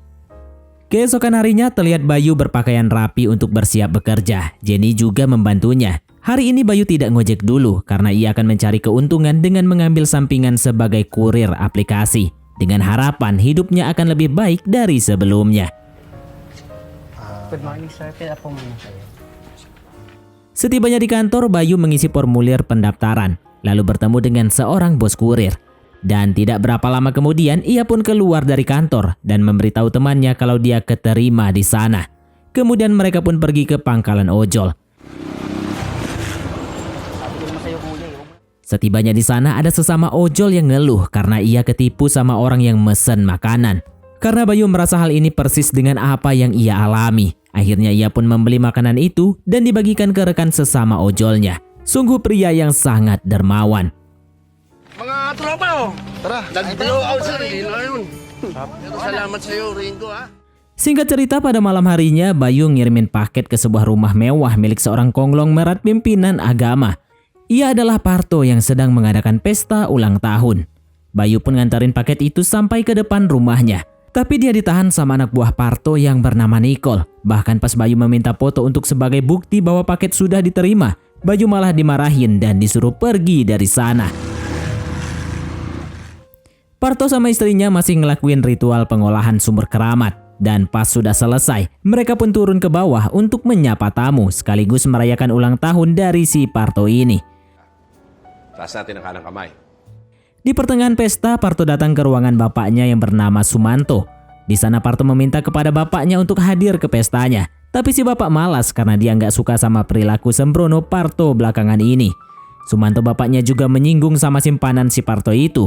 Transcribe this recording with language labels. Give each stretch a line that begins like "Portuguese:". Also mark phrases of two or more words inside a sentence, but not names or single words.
Indonesian: Keesokan harinya terlihat Bayu berpakaian rapi untuk bersiap bekerja. Jenny juga membantunya. Hari ini Bayu tidak ngojek dulu karena ia akan mencari keuntungan dengan mengambil sampingan sebagai kurir aplikasi. Dengan harapan hidupnya akan lebih baik dari sebelumnya.
English: Good morning, sir.
Filipino: Apa mo sa'yo?
Indonesian: Setibanya di kantor, Bayu mengisi formulir pendaftaran, lalu bertemu dengan seorang bos kurir. Dan tidak berapa lama kemudian, ia pun keluar dari kantor dan memberitahu temannya kalau dia keterima di sana. Kemudian mereka pun pergi ke pangkalan ojol. Setibanya di sana ada sesama ojol yang ngeluh karena ia ketipu sama orang yang mesen makanan. Karena Bayu merasa hal ini persis dengan apa yang ia alami. Akhirnya ia pun membeli makanan itu dan dibagikan ke rekan sesama ojolnya. Sungguh pria yang sangat dermawan.
Filipino: Mga tropa, tara, nag-blow out sa Rino yun. Salamat sa iyo, Ringo, ha.
Indonesian: Singkat cerita, pada malam harinya Bayu ngirimin paket ke sebuah rumah mewah milik seorang konglomerat pimpinan agama. Ia adalah Parto yang sedang mengadakan pesta ulang tahun. Bayu pun ngantarin paket itu sampai ke depan rumahnya. Tapi dia ditahan sama anak buah Parto yang bernama Nicole. Bahkan pas Bayu meminta foto untuk sebagai bukti bahwa paket sudah diterima, Bayu malah dimarahin dan disuruh pergi dari sana. Parto sama istrinya masih ngelakuin ritual pengolahan sumur keramat. Dan pas sudah selesai, mereka pun turun ke bawah untuk menyapa tamu sekaligus merayakan ulang tahun dari si Parto ini.
Filipino: Taas natin ang kanang kamay.
Indonesian: Di pertengahan pesta, Parto datang ke ruangan bapaknya yang bernama Sumanto. Di sana Parto meminta kepada bapaknya untuk hadir ke pestanya. Tapi si bapak malas karena dia nggak suka sama perilaku sembrono Parto belakangan ini. Sumanto bapaknya juga menyinggung sama simpanan si Parto itu.